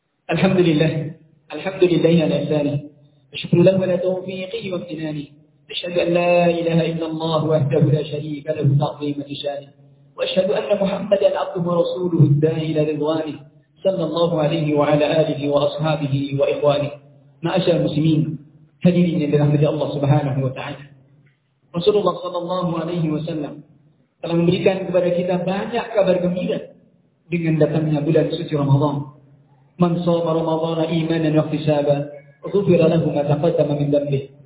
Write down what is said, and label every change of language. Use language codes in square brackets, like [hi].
[ar] الحمد لله الحمد لله على إحسانه أشكر له على توفيقه وامتنانه أشهد أن لا إله إلا الله وحده لا شريك له تعظيم شأنه وأشهد أن محمدا عبده ورسوله الداعي إلى رضوانه صلى الله عليه وعلى آله وأصحابه وإخوانه. معاشر المسلمين هديني برحمة الله سبحانه وتعالى. رسول الله صلى الله عليه وسلم [ms] telah memberikan kepada kita banyak kabar gembira dengan datangnya bulan suci Ramadan. [ar] من صام رمضان إيمانا واحتسابا غفر له ما تقدم من ذنبه.